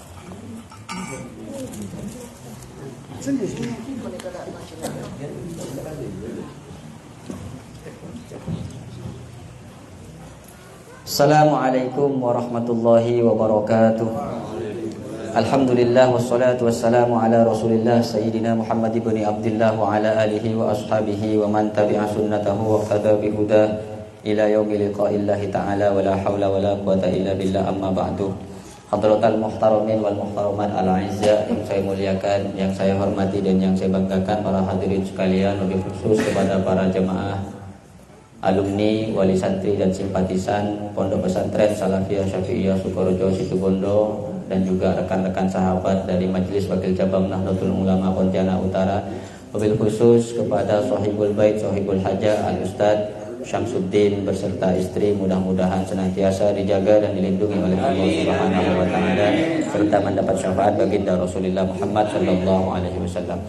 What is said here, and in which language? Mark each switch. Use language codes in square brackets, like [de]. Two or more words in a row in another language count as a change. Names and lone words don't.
[ar] السلام عليكم ورحمة الله وبركاته. الحمد لله والصلاة والسلام على رسول الله سيدنا محمد بن عبد الله وعلى آله وأصحابه ومن تبع سنته واقتدى بهداه إلى يوم لقاء الله تعالى ولا حول ولا قوة إلا بالله، أما بعد. حضرات المحترمين والمحترمات الأعزاء, [id] yang saya muliakan, yang saya hormati dan yang saya banggakan para hadirin sekalian, lebih khusus kepada para jemaah, alumni, wali santri dan simpatisan Pondok Pesantren Salafiyah Syafi'iyah Sukorejo Situbondo, dan juga rekan-rekan sahabat dari Majelis Wakil Cabang Nahdlatul Ulama Pontianak Utara, [ar] وبالخصوص [id] kepada Sohibul Bait, Sohibul Hajah Al-Ustadz Syamsuddin beserta istri, mudah-mudahan senantiasa dijaga dan dilindungi oleh Allah [ar] سبحانه وتعالى [id] serta mendapat syafaat baginda Rasulullah Muhammad [ar] صلى الله عليه وسلم.